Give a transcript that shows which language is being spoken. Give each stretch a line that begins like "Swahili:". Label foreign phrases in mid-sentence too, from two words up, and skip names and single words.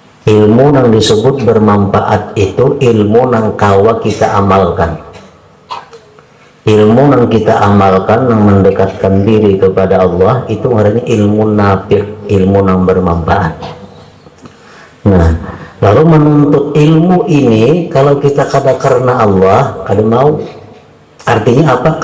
Indonesian: Ilmu yang disebut bermanfaat itu ilmu yang kawa kita amalkan. Ilmu yang kita amalkan yang mendekatkan diri kepada Allah itu artinya ilmu nafi', ilmu yang bermanfaat. Nah, lalu menuntut ilmu ini kalau kita
Banjar: kada karena
Indonesian: Allah,
Banjar: kada mau,
Indonesian: artinya apa?